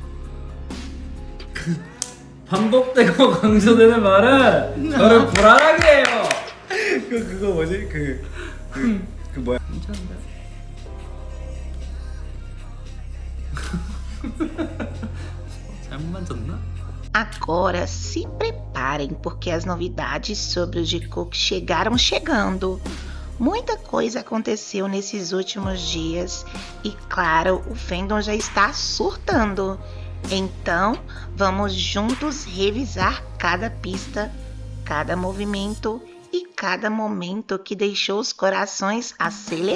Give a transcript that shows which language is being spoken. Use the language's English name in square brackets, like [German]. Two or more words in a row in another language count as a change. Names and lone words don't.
[Korean] 반복되고 강조되는 말은 저를 불안하게 해요. 그거 뭐지? 그 뭐야? 괜찮은데? 잘못 만졌나? [Portuguese] Agora se preparem, porque as novidades sobre o Jungkook chegaram chegando. Muita coisa aconteceu nesses últimos dias e, claro, o fandom já está surtando. Então, vamos juntos revisar cada pista, cada movimento e cada momento que deixou os corações acelerados.